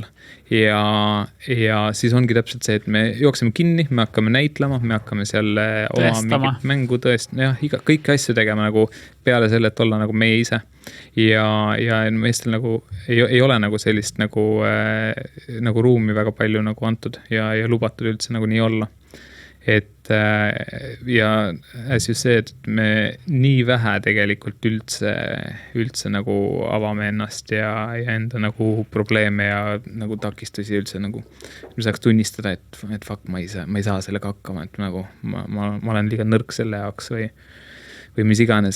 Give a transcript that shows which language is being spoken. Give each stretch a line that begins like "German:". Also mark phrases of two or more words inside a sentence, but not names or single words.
Estonian: Ja siis ongi täpselt see, et me jookseme kinni, me hakkame näitlema, me hakkame seal oma mängu kõiki asju tegema nagu peale selle, et olla nagu meie ise. Ja meestel nagu ei ole nagu sellist nagu ruumi väga palju nagu antud ja lubatud üldse nagu nii olla. Et ja
English: as you said,
Estonian: me nii vähe tegelikult üldse nagu avame ennast ja enda nagu probleeme ja nagu takistusi üldse nagu me saaks tunnistada, et fuck, ma ei saa sellega hakkama, et nagu ma olen liiga nõrk selle jaoks või mis iganes.